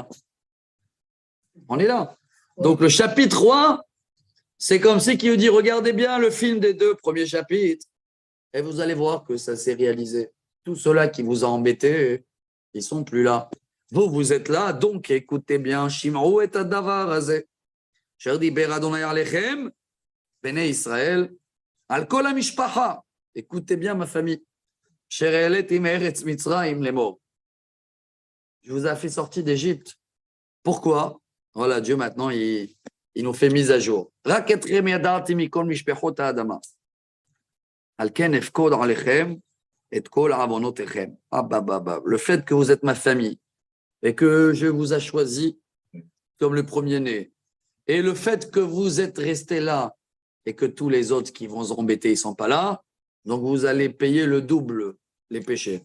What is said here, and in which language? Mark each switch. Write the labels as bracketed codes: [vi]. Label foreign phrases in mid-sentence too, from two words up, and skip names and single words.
[fr] On est là. Donc, le chapitre 3, c'est comme si qui vous dit, regardez bien le film des 2 premiers chapitres, et vous allez voir que ça s'est réalisé. Tout cela qui vous a embêté, ils ne sont plus là. Vous êtes là, donc écoutez bien. [he] שמעו את הדבר הזה. אשר דיבר ה' עליכם בני ישראל על כל המשפחה. [fr] Écoutez bien ma famille. [he] אשר העליתי מארץ מצרים לאמור. [fr] Je vous ai fait sortir d'Égypte. Pourquoi? Voilà, Dieu maintenant, il nous fait mise à jour. Le fait que vous êtes ma famille et que je vous ai choisi comme le premier-né, et le fait que vous êtes restés là et que tous les autres qui vont embêter, ils ne sont pas là, donc vous allez payer le double les péchés.